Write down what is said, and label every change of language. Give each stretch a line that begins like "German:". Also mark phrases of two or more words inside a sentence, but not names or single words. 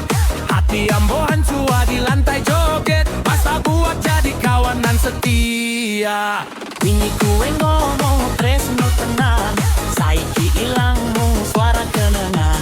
Minangkabau: Hati ambo hancur di lantai joget,
Indonesian: masa buat jadi kawanan setia.
Javanese: Wingi kue ngomong tresno tenan, saiki ilang mung suara kenangan.